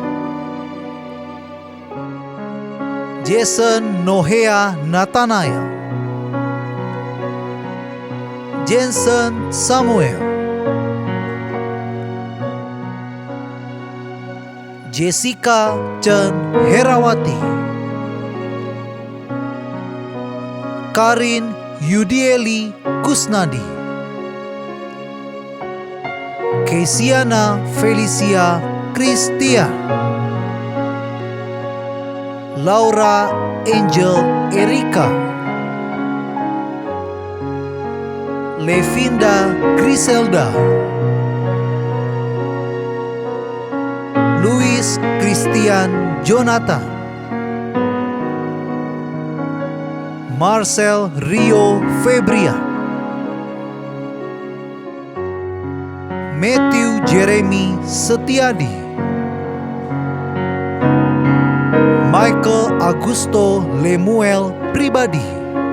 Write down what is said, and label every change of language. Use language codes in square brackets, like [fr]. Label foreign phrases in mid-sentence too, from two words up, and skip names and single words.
[id] Jason Nohea Nathanael, Jensen Samuel, Jessica Chen Herawati, Karin Yudieli Kusnadi, Kesiana Felicia Christian, Laura Angel Erika, Levinda Griselda, Luis Christian Jonathan, Marcel Rio Febria, Matthew Jeremy Setiadi, Michael Augusto Lemuel Pribadi,